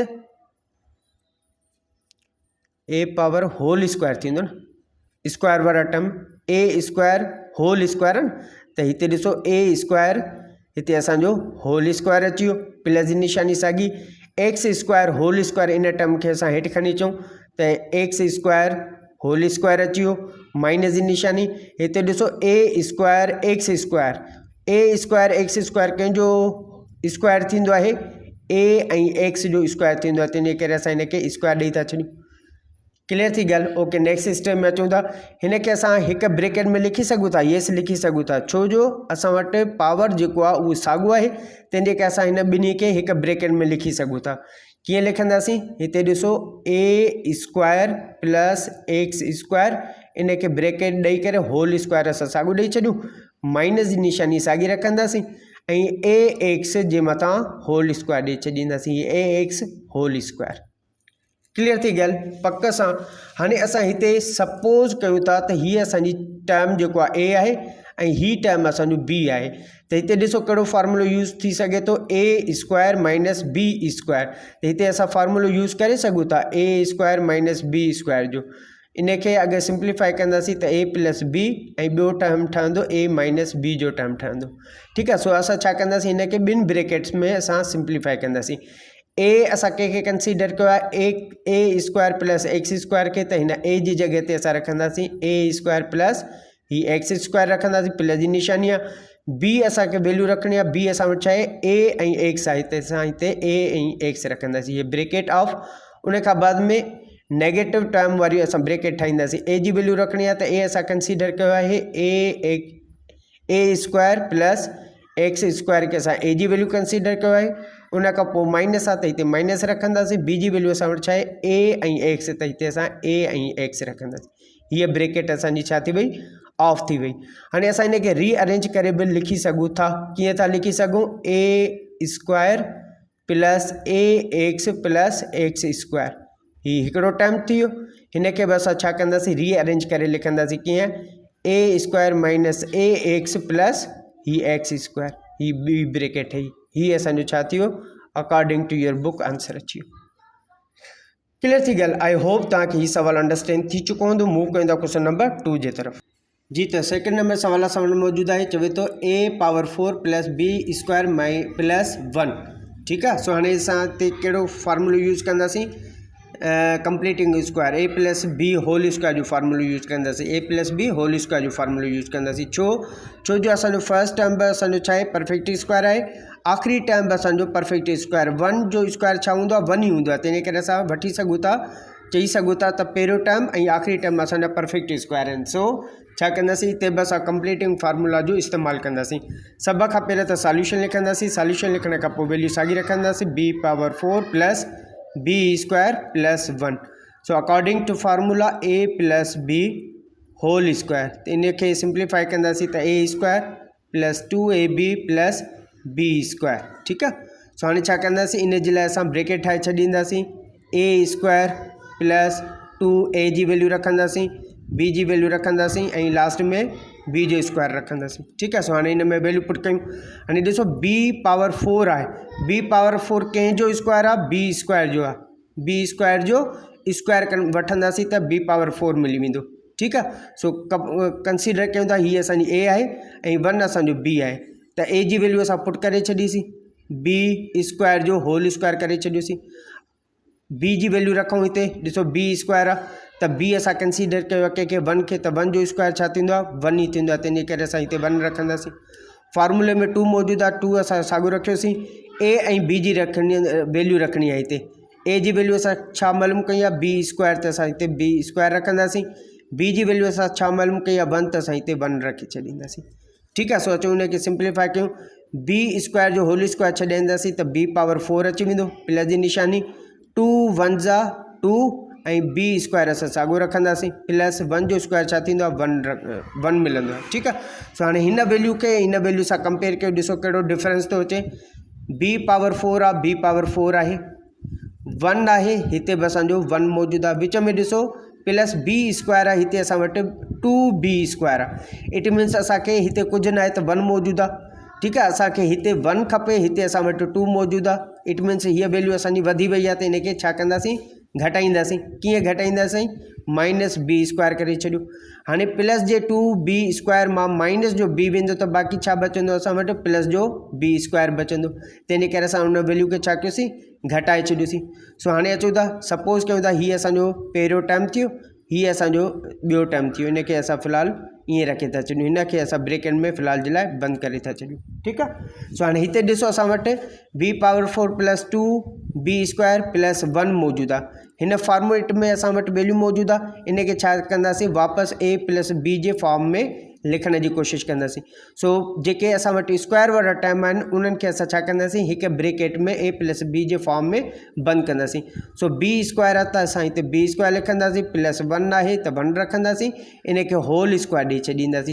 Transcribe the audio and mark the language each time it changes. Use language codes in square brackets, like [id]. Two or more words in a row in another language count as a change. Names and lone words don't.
[en] a power whole square [sd] थींदो न स्क्वायर वारा टर्म [en] a square whole square [sd] न त हिते ॾिसो [en] a square [sd] हिते असांजो होल स्क्वायर अची वियो प्लस जी निशानी साॻी [en] x square whole square [sd] इन टर्म खे असां हेठि खणी अचूं त [en] x square whole square [sd] अची वियो माइनस जी निशानी हिते ॾिसो [en] a square x square [sd] कंहिंजो स्क्वायर थींदो आहे a ऐं x जो स्क्वायर थींदो आहे तंहिंजे करे असां हिनखे स्क्वायर ॾेई था छॾियूं क्लियर थी ॻाल्हि ओके [en] next step [sd] में अचूं था हिनखे असां हिकु ब्रैकेट में लिखी सघूं था येस लिखी सघूं था छो जो असां वटि पावर जेको आहे उहो साॻियो आहे तंहिंजे करे असां हिन ॿिन्ही खे हिकु ब्रैकेट में लिखी सघूं था कीअं लिखंदासीं हिते ॾिसो [en] a square plus x square [sd] इनखे ब्रैकेट ॾेई करे [en] whole square [sd] असां साॻियो ॾेई छॾियूं माइनस जी निशानी साॻी रखंदासीं ऐं a x जे मथां होल स्क्वायर ॾेई छॾींदासीं [en] a x whole square [sd] क्लियर थी ॻाल्हि पक सां हाणे असां हिते सपोज़ कयूं था त हीअ असांजी टर्म जेको आहे a आहे ऐं हीअ टर्म असांजो b आहे त हिते ॾिसो कहिड़ो फार्मूलो यूज़ थी सघे थो [en] a square minus b square [sd] त हिते असां फार्मूलो यूज़ करे सघूं था [en] a square minus b square [sd] जो इनखे अगरि सिंप्लीफाई कंदासीं त [en] a plus b [sd] ऐं ॿियो टर्म ठहंदो [en] a minus b [sd] जो टर्म ठहंदो ठीकु आहे सो असां छा कंदासीं हिनखे ॿिनि ब्रैकेट्स में असां सिंप्लीफाई कंदासीं a असां कंहिंखे कंसीडर कयो आहे [en] a square plus x square [sd] खे त हिन a जी जॻह ते असां रखंदासीं [en] a square plus [sd] ही [en] x square [sd] रखंदासीं प्लस जी निशानी आहे b असांखे वैल्यू रखणी आहे b असां वटि छा आहे a ऐं x आहे त असां हिते a ऐं x रखंदासीं हीअ ब्रैकेट ऑफ उन खां बाद में [en] negative term [sd] वारी असां ब्रैकेट ठाहींदासीं a जी वैल्यू रखणी आहे त a असां कंसीडर कयो आहे [en] a square plus x square [sd] के असां a जी वैल्यू कंसीडर कयो आहे उन खां पोइ माइनस आहे त हिते माइनस रखंदासीं b जी वैल्यू असां वटि छा आहे a ऐं x त हिते असां a ऐं x रखंदासीं हीअ ब्रैकेट असांजी छा थी वई ऑफ थी वही। हाणे असां इनखे रीअरेंज करे बि लिखी सघूं था। कीअं था लिखी सघूं? [en] a square plus a x plus x square, [sd] हीउ हिकिड़ो टर्म थी वियो। हिन खे बि असां छा कंदासीं? रीअरेंज करे लिखंदासीं। कीअं? [en] a square minus a x plus [sd] ही [en] x square, [sd] ही बी ब्रेकेट है, ही असांजो छा थी वियो? [en] according to your book answer [sd] अची वियो। क्लियर थी ॻाल्हि? [en] I hope [sd] तव्हांखे हीउ सवाल अंडरस्टैंड थी चुको हूंदो। मूव कयूं था [en] question number 2 [sd] जे तरफ़। जी, तो [en] second number [sd] सवाल मौजूदु आहे। चवे थो [en] a power 4 plus b square mi plus 1. [sd] ठीकु आहे। सो हाणे असां हिते कहिड़ो फार्मूलो यूज़ कंदासीं? [en] completing square, a plus b whole square [sd] जो फार्मूलो यूज़ कंदासीं। [en] a plus b whole square [sd] जो फार्मूलो यूज़ कंदासीं। छो जो असांजो [en] first term [sd] बि असांजो छा आहे? [en] perfect square [sd] आहे। आख़िरी टर्म बि असांजो [en] perfect square, [sd] 1 जो स्क्वायर छा हूंदो आहे? 1 ई हूंदो आहे। तंहिं करे असां वठी सघूं था, चई सघूं था त पहिरियों टर्म ऐं आख़िरी टर्म असांजा परफेक्ट स्क्वायर आहिनि। सो छा कंदासीं? हिते बि असां [en] completing formula [sd] जो इस्तेमालु कंदासीं। सभ खां पहिरियों त सॉल्यूशन लिखंदासीं। सॉल्यूशन लिखण खां पोइ वैल्यू साॻी रखंदासीं, [en] b power 4 plus b square plus 1. [sd] सो [en] according to formula a plus b whole square, [sd] त इनखे सिंप्लीफाई कंदासीं त [en] a square plus 2ab plus b square. [sd] ठीकु आहे। सो हाणे छा कंदासीं? इन जे लाइ असां ब्रेकेट ठाहे छॾींदासीं। [en] a square plus 2a [sd] जी वैल्यू रखंदासीं, बी जी वैल्यू रखंदासीं ऐं लास्ट में बी जो स्क्वायर रखंदासीं। ठीकु आहे। सो हाणे इन में वैल्यू पुट कयूं। हाणे ॾिसो [en] b power 4 [sd] आहे। [en] b power 4 [sd] कंहिंजो स्क्वायर आहे? [en] b square [sd] जो आहे। [en] b square [sd] जो स्क्वायर वठंदासीं त [en] b power 4 [sd] मिली वेंदो। ठीकु आहे। सो कंसीडर कयूं था हीअ असांजी ए आहे ऐं 1 असांजो बी आहे। त ए जी वैल्यू असां पुट करे छॾीसीं, [en] b square [sd] जो [en] whole square [sd] करे छॾियोसीं। बी जी वैल्यू रखूं हिते, ॾिसो [en] b square [sd] आहे त बी असां कंसीडर कयो आहे कंहिंखे 1 खे, त 1 जो स्क्वायर छा थींदो आहे? 1 ई थींदो आहे। तंहिंजे करे असां हिते 1 रखंदासीं। फार्मूले में 2 मौजूदु आहे, 2 असां साॻियो रखियोसीं। ए ऐं बी जी वैल्यू रखणी आहे हिते। ए जी वैल्यू असां छा मालूम कई आहे? [en] b square, [sd] त असां हिते [en] b square [sd] रखंदासीं। बी जी वैल्यू असां छा मालूम कई आहे? 1, त असां हिते 1 रखी छॾींदासीं। ठीकु आहे। सो अचो हुनखे सिंप्लीफाई कयूं। [en] b square [sd] जो [en] whole square [sd] छॾींदासीं त [en] b power 4 [sd] अची वेंदो, प्लस जी निशानी, 2 1 जा 2 ऐं [en] b square [sd] असां साॻियो रखंदासीं, प्लस 1 जो स्क्वायर छा थींदो आहे? 1 मिलंदो आहे। ठीकु आहे। सो हाणे हिन वैल्यू खे हिन वैल्यू सां कंपेयर कयो, ॾिसो कहिड़ो डिफरेंस थो अचे। [en] b power 4 [sd] आहे, [en] b power 4 [sd] आहे, 1 आहे, हिते बि असांजो 1 मौजूदु आहे। विच में ॾिसो [en] plus b square [sd] आहे, हिते असां वटि [en] 2b square [sd] आहे। [en] it means [sd] असांखे हिते कुझु न आहे त 1 मौजूदु आहे। ठीकु आहे। असांखे हिते 1 खपे, हिते असां वटि 2 मौजूदु आहे। [en] it means [sd] हीअ वैल्यू असांजी वधी वई आहे, त इनखे छा कंदासीं? घटाईंदासीं। कीअं घटाईंदासीं? [en] minus b square [sd] करे छॾियो। हाणे प्लस जे [en] 2b square [sd] मां माइनस जो b वेंदो त बाक़ी छा बचंदो? असां वटि प्लस जो [en] b square [sd] बचंदो। तंहिंजे करे असां हुन वैल्यू खे छा कयोसीं? घटाए छॾियोसीं। सो हाणे अचूं था, सपोज़ कयूं था हीअ असांजो पहिरियों टर्म थियो, हीअ असांजो ॿियो टर्म थियो। इनखे असां फ़िलहालु ईअं रखे था छॾियूं, हिनखे असां ब्रेकेट में फ़िलहाल जे लाइ बंदि करे था छॾियूं। ठीकु आहे। सो हाणे हिते ॾिसो असां वटि [en] b power 4 plus 2b square plus 1 [sd] मौजूदु आहे। हिन फॉर्मेट में असां वटि वैल्यू मौजूदु आहे। इनखे छा कंदासीं? वापसि [en] a plus b [sd] जे फॉर्म में लिखण जी कोशिशि कंदासीं। सो जेके असां वटि स्क्वायर वारा टर्म आहिनि उन्हनि खे असां छा कंदासीं? हिकु ब्रेकेट में [en] a plus b [sd] जे फॉर्म में बंदि कंदासीं। सो [en] b square [sd] आहे त असां हिते [en] b square [sd] लिखंदासीं, प्लस 1 आहे त 1 रखंदासीं, इनखे [en] whole square [sd] ॾेई छॾींदासीं।